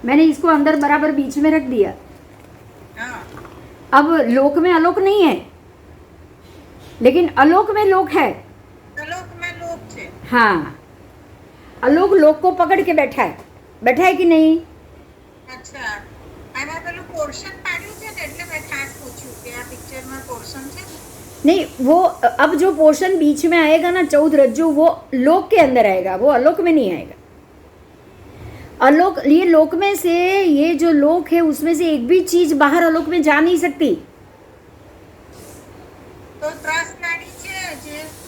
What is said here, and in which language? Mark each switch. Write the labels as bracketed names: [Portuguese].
[Hindi] मैंने इसको अंदर बराबर बीच में रख दिया। हाँ, अब लोक में अलोक नहीं है, लेकिन अलोक में लोक है। [Gujarati] અલોકમાં લોક છે। [Hindi] हाँ, अलोक लोक को पकड़ के बैठा है कि नहीं? [Gujarati] અચ્છા, આમાં પેલું પોર્શન પાડ્યું છે ને, એટલે મેં ખાસ પૂછ્યું કે આ પિક્ચરમાં પોર્શન છે। [Hindi] नहीं, वो अब जो पोर्शन बीच में आएगा ना 14 रज्जु, वो लोक के अंदर आएगा, वो अलोक में नहीं आएगा। अलोक, ये लोक में से, ये जो लोक है उसमें से एक भी चीज बाहर अलोक में जा नहीं सकती। [Gujarati] તો ત્રસનાડી છે જે,